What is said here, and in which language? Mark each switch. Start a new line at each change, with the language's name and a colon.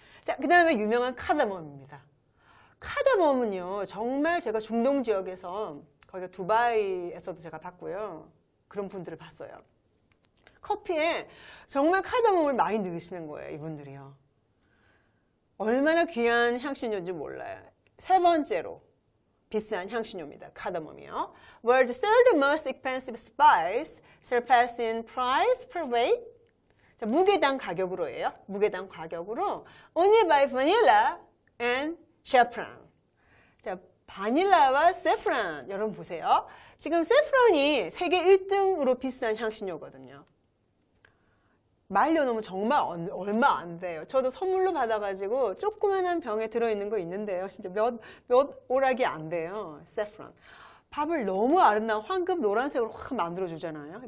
Korean: 자, 그 다음에 유명한 카다멈입니다. 카다멈은요, 정말 제가 중동 지역에서, 거기가 두바이에서도 제가 봤고요. 그런 분들을 봤어요. 커피에 정말 카다멈을 많이 넣으시는 거예요, 이분들이요. 얼마나 귀한 향신료인지 몰라요. 세 번째로 비싼 향신료입니다. 카다몬이요.
English: World's third most expensive spice, surpassing price per weight.
Korean: 자, 무게당 가격으로예요. 무게당 가격으로
English: only by vanilla and saffron.
Korean: 자, 바닐라와 세프론 여러분 보세요. 지금 세프론이 세계 1등으로 비싼 향신료거든요. 말려놓으면 정말 얼마 안 돼요. 저도 선물로 받아가지고 조그만한 병에 들어있는 거 있는데요. 진짜 몇 오락이 안 돼요. 세프론. 밥을 너무 아름다운 황금 노란색으로 확 만들어주잖아요.